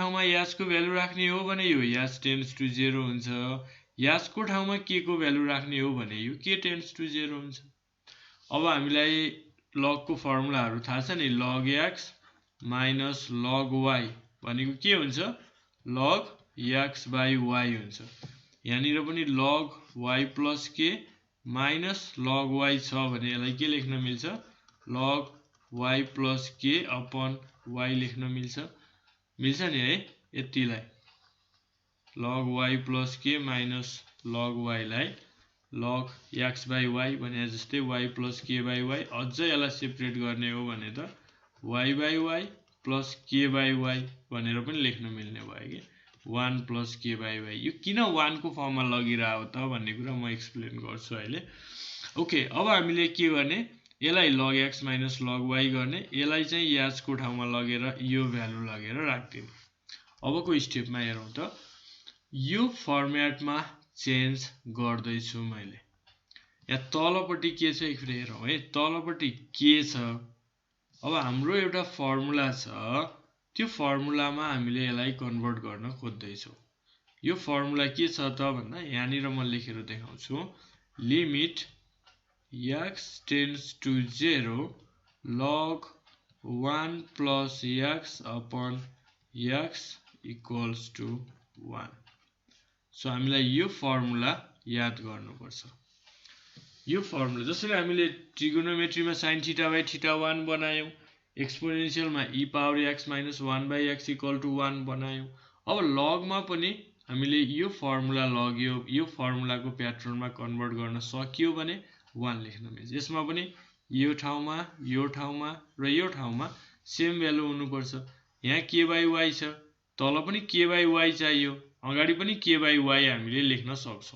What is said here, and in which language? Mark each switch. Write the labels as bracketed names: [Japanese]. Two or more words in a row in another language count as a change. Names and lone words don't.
[Nepali] ठाउँमा h को भ्यालु राख्ने हो भने यो h [English] tends to [Nepali] 0 हुन्छ h को ठाउँमा k को भ्यालु राख्ने हो भने यो k [English] tends to [Nepali] 0 हुन्छ अब हामीलाई log को फर्मुलाहरु थाहा छ नि [English] log x minus log y [Nepali] भनेको के हुन्छ [English] log x by y [Nepali] हुन्छ यहाँनिर पनि [English] log y plus k minus log y [Nepali] छ भने यसलाई के लेख्न मिल्छ [English] log y plus k upon y [Nepali] लेख्न मिल्छ नि है यतिलाई [English] log y plus k minus log y [Nepali] लाई [English] log x by y [Nepali] भने जस्तै [English] y plus k by y [Nepali] अझ यसलाई सेपरेट गर्ने हो भने त [English] y by y plus k by y [Nepali] भनेर पनि लेख्न मिल्ने भयो के [English] 1 plus k by y [Nepali] यो किन 1 को फर्ममा लगिरा हो त भन्ने कुरा म एक्सप्लेन गर्छु अहिले ओके अब हामीले के गर्ने यसलाई [English] log x minus log y [Nepali] गर्ने यसलाई चाहिँ h को ठाउँमा लगेर यो भ्यालु लगेर राख्दिने अबको स्टेपमा हेरौं त यो फर्मेटमा चेन्ज गर्दै छु मैले यहाँ तलपट्टि के छ एकपल्ट हेरौं है तलपट्टि के छ अब हाम्रो एउटा फर्मुला छ, त्यो फर्मुलामा हामीले यसलाई कन्भर्ट गर्न खोज्दैछौँ। यो फर्मुला के छ त भन्दा यहाँनिर म लेखेर देखाउँछु। [English] limit x tends to 0 log 1 plus x upon x equals to 1. [Nepali] सो हामीलाई यो फर्मुला याद गर्नुपर्छ। यो फर्मुला जसरी हामीले ट्रिगोनोमेट्रीमा [English] sin theta by theta 1 [Nepali] बनायौं, एक्सपोनेन्शियलमा [English] e power x minus 1 by x equal to 1 [Nepali] बनायौं। अब लगमा पनि हामीले यो फर्मुला लग्यो, यो फर्मुलाको प्याटर्नमा कन्भर्ट गर्न सकियो भने 1 लेख्न मिल्छ। यसमा पनि यो ठाउँमा र यो ठाउँमा सेम भ्यालु हुनुपर्छ। यहाँ [English] k by y [Nepali] छ, तल पनि [English] k by y [Nepali] चाहियो, अगाडि पनि [English] k by y [Nepali] हामीले लेख्न सक्छौं।